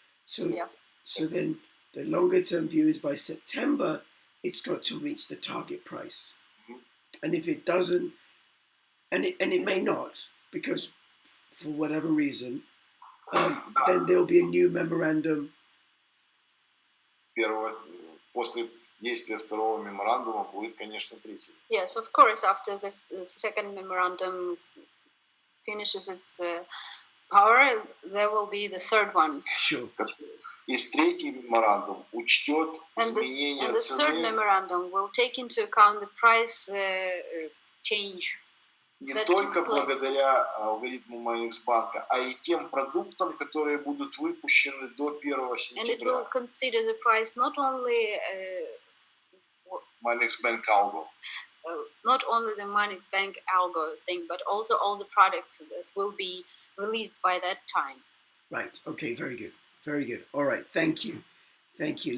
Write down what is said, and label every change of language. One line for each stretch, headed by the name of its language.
English: So then the longer term view is by September, it's got to reach the target price. And if it doesn't, and it may not, because for whatever reason, then there'll be a new memorandum.
Russian: После действия второго меморандума будет, конечно, третий.
English: Yes, of course, after the second memorandum finishes its power, there will be the third one. Sure.
Russian: И третий меморандум учтет изменения
English: and the third memorandum will take into account the price change.
Russian: Не только благодаря алгоритму Minexbank, а и тем продуктам, которые будут выпущены до 1 сентября.
English: And it will consider the price not only MinexBank algo. Not only the MinexBank algo thing, but also all the products that will be released by that time. Right. Okay. Very good. Very good. All right. Thank you. Thank you.